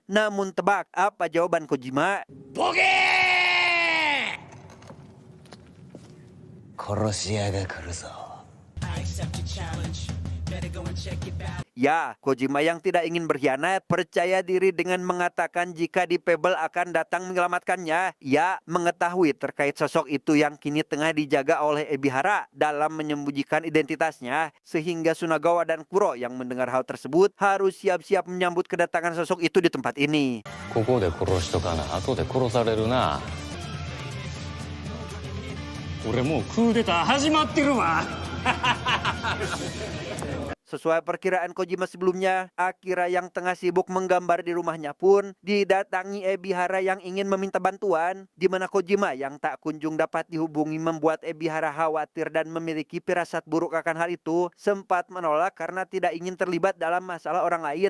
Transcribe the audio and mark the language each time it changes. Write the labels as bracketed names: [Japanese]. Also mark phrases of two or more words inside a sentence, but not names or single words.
[Indonesian] Namun tebak apa jawaban Kojima? Ya, Kojima yang tidak ingin berkhianat percaya diri dengan mengatakan jika di Pebble akan datang menyelamatkannya. Ia mengetahui terkait sosok itu yang kini tengah dijaga oleh Ebihara dalam menyembunyikan identitasnya, sehingga Sunagawa dan Kuro yang mendengar hal tersebut harus siap-siap menyambut kedatangan sosok itu di tempat ini. [Japanese] ここで殺しとかな、後で殺されるな。俺もうクーデター始まってるわ。 [Indonesian] Sesuai perkiraan Kojima sebelumnya, Akira yang tengah sibuk menggambar di rumahnya pun didatangi Ebihara yang ingin meminta bantuan, di mana Kojima yang tak kunjung dapat dihubungi membuat Ebihara khawatir dan memiliki firasat buruk akan hal itu, sempat menolak karena tidak ingin terlibat dalam masalah orang lain.